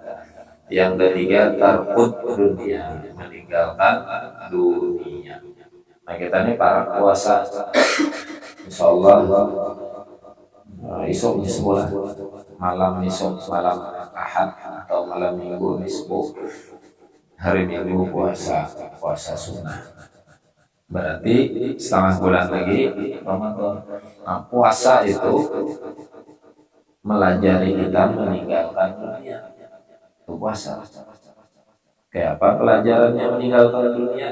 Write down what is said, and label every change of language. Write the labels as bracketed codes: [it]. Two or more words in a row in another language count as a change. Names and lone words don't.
[id] Yang ketiga tarkud dunia, meninggalkan dunia. Nah kita ini para puasa, insyaallah esok sebulan malam Ahad atau malam Minggu nisfu hari Minggu puasa sunnah. Berarti setengah bulan lagi Ramadan. Nah, puasa itu melajari kita meninggalkan dunia. Itu puasa. Kayak apa pelajarannya meninggalkan dunia?